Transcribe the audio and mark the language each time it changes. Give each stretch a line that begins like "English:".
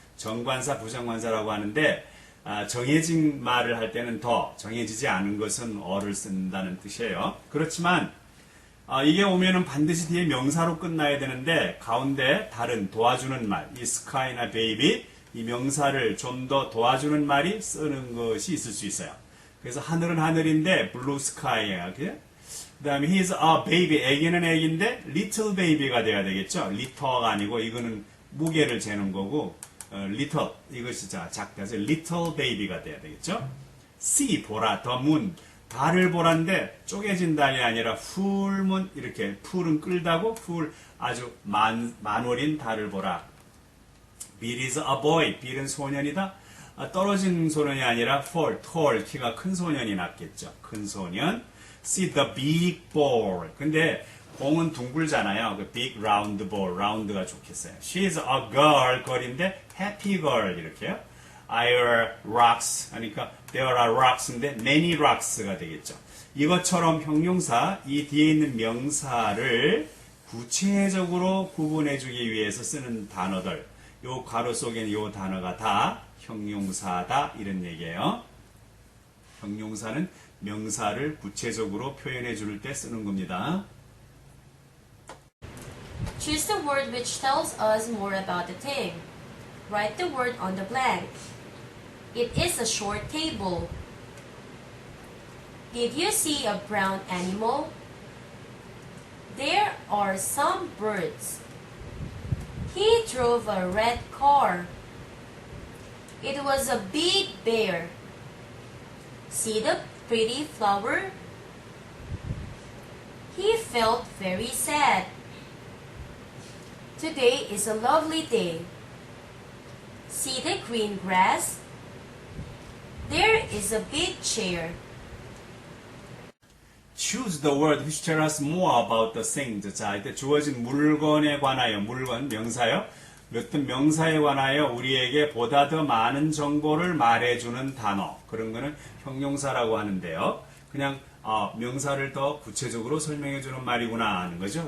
Korean: 정관사, 부정관사라고 하는데 정해진 말을 할 때는 더, 정해지지 않은 것은 어를 쓴다는 뜻이에요. 그렇지만 이게 오면은 반드시 뒤에 명사로 끝나야 되는데 가운데 다른 도와주는 말, 이 스카이나 베이비, 이 명사를 좀 더 도와주는 말이 쓰는 것이 있을 수 있어요. 그래서 하늘은 하늘인데
English: blue sky
Korean: 야. 그 다음에
English: he's a baby.
Korean: 애기는 애기인데
English: little baby
Korean: 가 돼야 되겠죠. litter가 아니고 이거는 무게를 재는 거고 little 이것이 작다. 그래서
English: little baby
Korean: 가 돼야 되겠죠.
English: see
Korean: 보라
English: the moon.
Korean: 달을 보란데 쪼개진 달이 아니라
English: full moon
Korean: 이렇게 풀은 끌다고 full 아주 만월인 달을 보라.
English: Bill is a boy.
Korean: Bill은 소년이다. 떨어진 소년이 아니라 fall, tall, 키가 큰 소년이 낫겠죠. 큰 소년.
English: See the big ball.
Korean: 근데 공은 둥글잖아요. 그
English: big round ball,
Korean: round가 좋겠어요.
English: She is a girl,
Korean: girl인데
English: happy girl
Korean: 이렇게요.
English: There rocks,
Korean: 그러니까
English: there are rocks
Korean: 인데
English: many rocks
Korean: 가 되겠죠. 이것처럼 형용사, 이 뒤에 있는 명사를 구체적으로 구분해주기 위해서 쓰는 단어들, 요 괄호 속에 있는 요 단어가 다 형용사다 이런 얘기예요. 형용사는 명사를 구체적으로 표현해 줄 때 쓰는 겁니다.
English: Choose the word which tells us more about the thing. Write the word on the blank. It is a short table. Did you see a brown animal? There are some birds. He drove a red car. It was a big bear. See the pretty flower? He felt very sad. Today is a lovely day. See the green grass? There is a big chair. Choose the word which tells us more about the thing.
Korean: 자, 이때 주어진 물건에 관하여, 물건, 명사요. 어떤 명사에 관하여 우리에게 보다 더 많은 정보를 말해주는 단어. 그런 거는 형용사라고 하는데요. 그냥 명사를 더 구체적으로 설명해주는 말이구나 하는 거죠.